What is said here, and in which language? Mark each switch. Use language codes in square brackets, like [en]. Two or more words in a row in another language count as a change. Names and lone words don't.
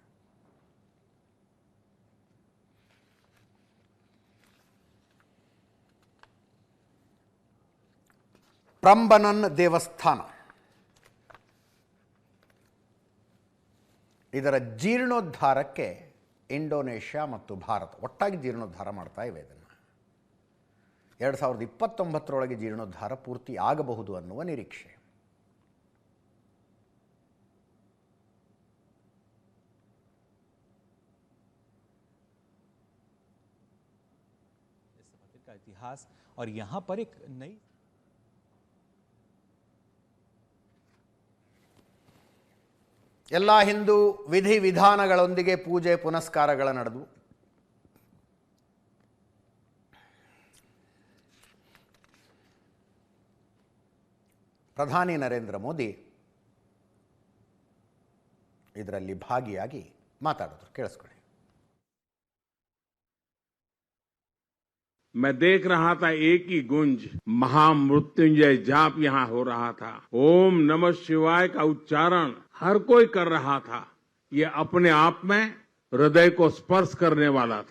[kn] ಪ್ರಂಬನನ್ ದೇವಸ್ಥಾನ. ಇದರ ಜೀರ್ಣೋದ್ಧಾರಕ್ಕೆ ಇಂಡೋನೇಷ್ಯಾ ಮತ್ತು ಭಾರತ ಒಟ್ಟಾಗಿ ಜೀರ್ಣೋದ್ಧಾರ ಮಾಡ್ತಾ ಇವೆ. ಇದನ್ನು 2029ರೊಳಗೆ ಜೀರ್ಣೋದ್ಧಾರ ಪೂರ್ತಿ ಆಗಬಹುದು ಅನ್ನುವ ನಿರೀಕ್ಷೆ. [hi] का इतिहास और यहाँ पर एक नई [kn] ಎಲ್ಲ ಹಿಂದೂ ವಿಧಿವಿಧಾನಗಳೊಂದಿಗೆ ಪೂಜೆ ಪುನಸ್ಕಾರಗಳ ನಡೆದು ಪ್ರಧಾನಿ ನರೇಂದ್ರ ಮೋದಿ ಇದರಲ್ಲಿ ಭಾಗಿಯಾಗಿ ಮಾತಾಡಿದ್ರು. ಕೇಳಿಸ್ಕೊಳ್ಳಿ. [hi] मैं देख रहा था एक ही गुंज महामृत्युंजय जाप यहाँ हो रहा था. ओम नमः शिवाय का उच्चारण हर कोई कर रहा था. ये अपने आप में हृदय को स्पर्श करने वाला था.